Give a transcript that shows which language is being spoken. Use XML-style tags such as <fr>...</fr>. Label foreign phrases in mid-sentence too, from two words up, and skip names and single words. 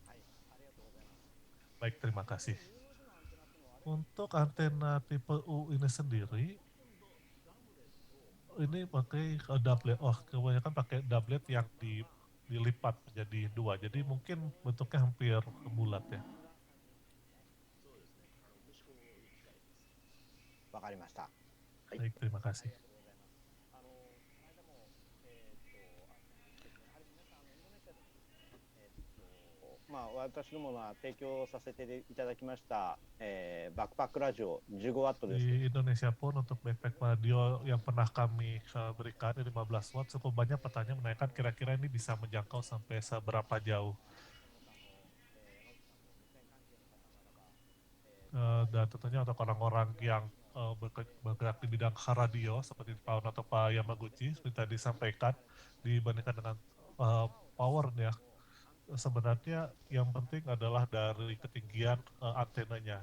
<id>Baik, terima kasih. Untuk antena tipe U ini sendiri, ini pakai doublet. Oh, kebanyakan pakai doublet yang dilipat menjadi 2. Jadi mungkin bentuknya hampir bulat ya.</id> <ja>わかりました。</ja> <id>Baik, terima kasih.</id> <ja>まあ、私どもが提供させていただきました、バックパックラジオ15ワットです。</ja> <id>Di Indonesia pun untuk</id> <en>backpack radio</en> <id>yang pernah kami berikan di 15 watt, cukup banyak pertanyaan menanyakan kira-kira ini bisa menjangkau sampai seberapa jauh. Dan tentunya untuk orang-orang yang bergerak di bidang radio seperti Pak Ono atau Pak Yamaguchi seperti tadi disampaikan, dibandingkan dengan powernya, sebenarnya yang penting adalah dari ketinggian antenanya.</id>